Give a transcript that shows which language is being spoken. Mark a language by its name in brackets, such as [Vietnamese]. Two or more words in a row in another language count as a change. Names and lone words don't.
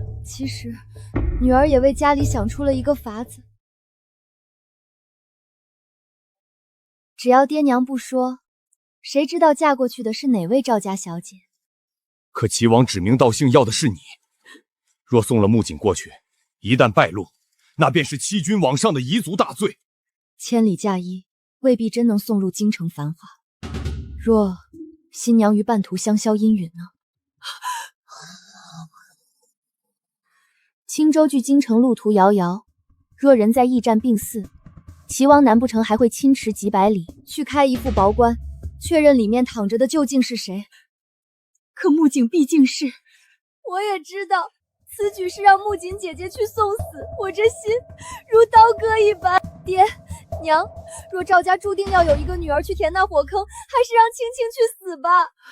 [Chinese] 其實女兒也為家裡想出了一個法子，只要爹娘不說，誰知道嫁過去的是哪位趙家小姐？可齊王指名道姓要的是你，若送了穆景過去，一旦敗露，那便是欺君罔上的遺族大罪。千里嫁衣，未必真能送入京城繁華。若新娘於半途香消陰殞呢？青州距京城路途遙遙，若人在驛站病逝，齊王難不成還會親馳幾百里去開一副薄棺，確認裡面躺着的究竟是誰？可穆景畢竟是…… 我也知道，此舉是讓穆景姐姐去送死，我這心如刀割一般。爹娘，若趙家注定要有一個女兒去填那火坑，還是讓青青去死吧。